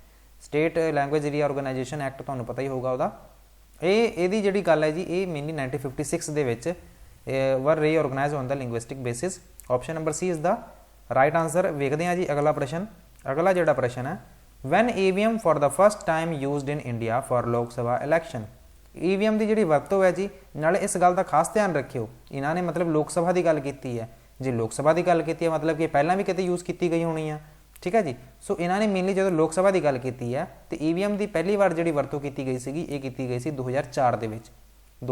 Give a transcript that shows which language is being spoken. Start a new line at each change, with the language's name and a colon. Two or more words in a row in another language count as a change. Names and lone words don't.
Punjabi: ਸਟੇਟ ਲੈਂਗੁਏਜ ਰੀਆਰਗਨਾਈਜੇਸ਼ਨ ਐਕਟ ਤੁਹਾਨੂੰ ਪਤਾ ਹੀ ਹੋਊਗਾ ਉਹਦਾ। ਇਹਦੀ ਜਿਹੜੀ ਗੱਲ ਹੈ ਜੀ ਇਹ ਮੇਨਲੀ 1956 ਦੇ ਵਿੱਚ
English: were reorganised on the linguistic basis. option number C is the right answer.
Punjabi: ਵੇਖਦੇ ਹਾਂ ਜੀ ਅਗਲਾ ਪ੍ਰਸ਼ਨ। ਅਗਲਾ ਜਿਹੜਾ ਪ੍ਰਸ਼ਨ ਹੈ
English: when EVM for the first time used in India for Lok Sabha election.
Punjabi: ਈਵੀਐਮ ਦੀ ਜਿਹੜੀ ਵਰਤੋਂ ਹੈ ਜੀ, ਨਾਲੇ ਇਸ ਗੱਲ ਦਾ ਖਾਸ ਧਿਆਨ ਰੱਖਿਓ ਇਹਨਾਂ ਨੇ ਮਤਲਬ ਲੋਕ ਸਭਾ ਦੀ ਗੱਲ ਕੀਤੀ ਹੈ। ਜੇ ਲੋਕ ਸਭਾ ਦੀ ਗੱਲ ਕੀਤੀ ਹੈ ਮਤਲਬ ਕਿ ਪਹਿਲਾਂ ਵੀ ਕਿਤੇ ਯੂਜ਼ ਕੀਤੀ ਗਈ ਹੋਣੀ ਆ। ਠੀਕ ਹੈ ਜੀ, ਸੋ ਇਹਨਾਂ ਨੇ ਮੇਨਲੀ ਜਦੋਂ ਲੋਕ ਸਭਾ ਦੀ ਗੱਲ ਕੀਤੀ ਹੈ ਤੇ ਈਵੀਐਮ ਦੀ ਪਹਿਲੀ ਵਾਰ ਜਿਹੜੀ ਵਰਤੋਂ ਕੀਤੀ ਗਈ ਸੀਗੀ ਇਹ ਕੀਤੀ ਗਈ ਸੀ 2004 ਦੇ ਵਿੱਚ।